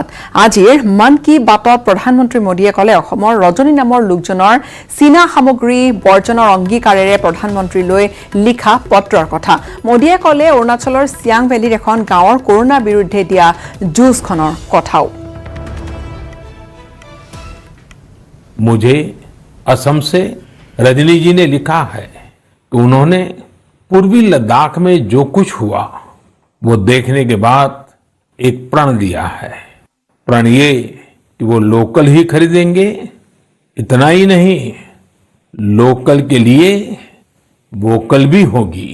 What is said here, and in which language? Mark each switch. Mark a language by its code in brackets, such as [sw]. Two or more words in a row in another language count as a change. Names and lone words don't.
[as] আজিৰ মন কী বাতত প্ৰধানমন্ত্ৰী মোদীয়ে ক'লে অসমৰ ৰজনী নামৰ লোকজনৰ চীনা সামগ্ৰী বৰ্জনৰ অংগীকাৰেৰে প্ৰধানমন্ত্ৰীলৈ লিখা পত্ৰৰ কথা। মোদীয়ে ক'লে অৰুণাচলৰ চিয়াং ভেলীৰ এখন গাঁৱৰ কৰোণাৰ বিৰুদ্ধে দিয়া যুঁজখনৰ কথাও। [hi] मुझे असम से रजनी जी ने लिखा है कि उन्होंने पूर्वी लद्दाख में जो कुछ हुआ वो देखने के बाद एक प्रण लिया है। प्रण ये कि वो लोकल ही खरीदेंगे, इतना ही नहीं, लोकल के लिए वोकल भी होगी।